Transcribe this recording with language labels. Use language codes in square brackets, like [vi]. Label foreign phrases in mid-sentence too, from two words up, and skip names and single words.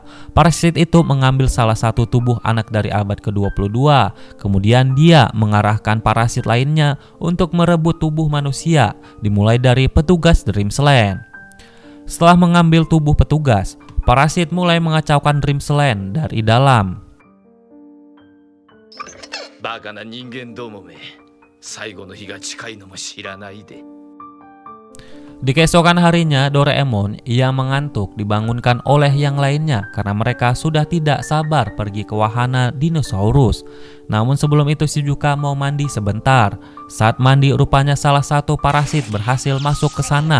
[id] Parasit itu mengambil salah satu tubuh anak dari abad ke-22. Kemudian dia mengarahkan parasit lainnya untuk merebut tubuh manusia, dimulai dari petugas Dreamsland. Setelah mengambil tubuh petugas, parasit mulai mengacaukan Dreamsland dari dalam. [ja] バカな人間どもめ、最後の日が近いのも知らないで。 [id] Di keesokan harinya, Doraemon yang mengantuk dibangunkan oleh yang lainnya karena mereka sudah tidak sabar pergi ke wahana dinosaurus. Namun sebelum itu Shizuka mau mandi sebentar. Saat mandi rupanya salah satu parasit berhasil masuk ke sana.